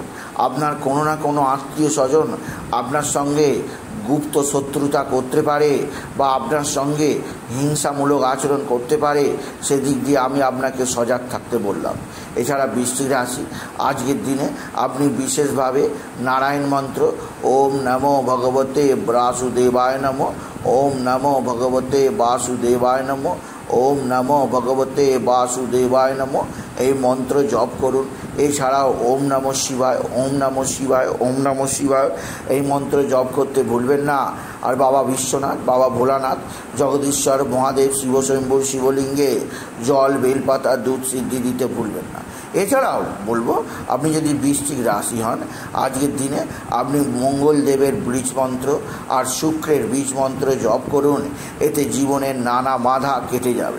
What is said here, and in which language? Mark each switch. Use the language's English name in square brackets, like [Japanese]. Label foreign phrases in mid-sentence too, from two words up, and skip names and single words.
[Bangla] আপনার কোনো না কোনো আত্মীয় স্বজন আপনার সঙ্গে গুপ্ত শত্রুতা করতে পারে বা আপনার সঙ্গে হিংসামূলক আচরণ করতে পারে, সেদিক দিয়ে আমি আপনাকে সজাগ থাকতে বললাম। এছাড়া বৃশ্চিক রাশি আজকের দিনে আপনি বিশেষভাবে নারায়ণ মন্ত্র [Sanskrit] ওম নমো ভগবতে বাসুদেবায় নমঃ, ওম নমো ভগবতে বাসুদেবায় নমঃ, ওম নমো ভগবতে বাসুদেবায় নমঃ [Bangla] এই মন্ত্র জপ করুন। এছাড়াও [Sanskrit] ওম নমঃ শিবায়, ওম নমঃ শিবায়, ওম নমঃ শিবায় [Bangla] এই মন্ত্র জপ করতে ভুলবেন না। আর বাবা বিশ্বনাথ, বাবা ভোলানাথ, জগদীশ্বর মহাদেব, শিবশম্ভুর শিবলিঙ্গে জল, বেলপাতা, দুধ সিদ্ধি দিতে ভুলবেন না। এছাড়াও বলবো আপনি যদি বৃশ্চিক রাশি হন আজকের দিনে আপনি মঙ্গলদেবের বীজ মন্ত্র আর শুক্রের বীজ মন্ত্র জপ করুন, এতে জীবনের নানা বাধা কেটে যাবে।